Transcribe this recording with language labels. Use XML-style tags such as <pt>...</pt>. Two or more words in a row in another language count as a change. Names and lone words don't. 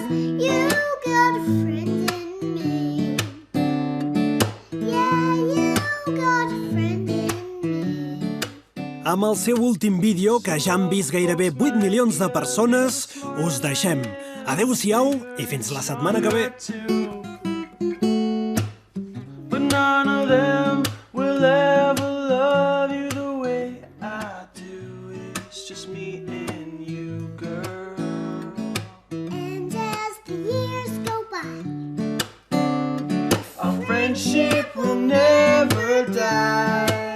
<ca>Amb el seu últim vídeo, que ja han vist gairebé 8 milions de persones, us deixem. Adéu-siau i fins la setmana que ve.</ca> <en>None of them will ever love you the way I do. It's just me and you, girl. And as the years go by, our friendship will never die.</en>